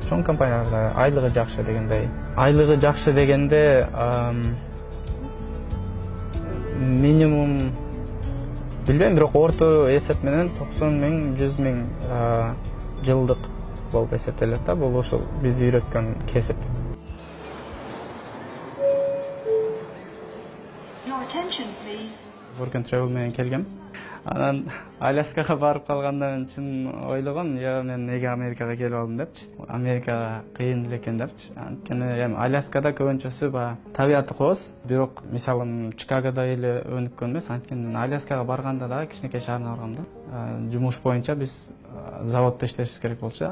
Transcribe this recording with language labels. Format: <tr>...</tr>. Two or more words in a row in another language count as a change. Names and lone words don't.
<ky>Чоң компанияларда айлыгы жакшы дегендей. Айлыгы жакшы дегенде минимум билбейм, бирок орто эсеп менен 90 000, 100 000 жылдык болуп эсептелет да. Бул ошол биз үйрөткөн кесип. Work and Travel менен келгем. Анан Аляскага барып калгандан чын ойлогом, мен неге Америкага келип алдым депчи. Америка кыйын эле экен депчи. Анткени Аляскада көбүнчөсү табияты кооз, бирок мисалы Чикагодо эле өнүккөн эмес. Анткени Аляскага барганда да кичинекей шаарына баргам да. Жумуш боюнча биз заводдо иштешибиз керек болчу.</ky>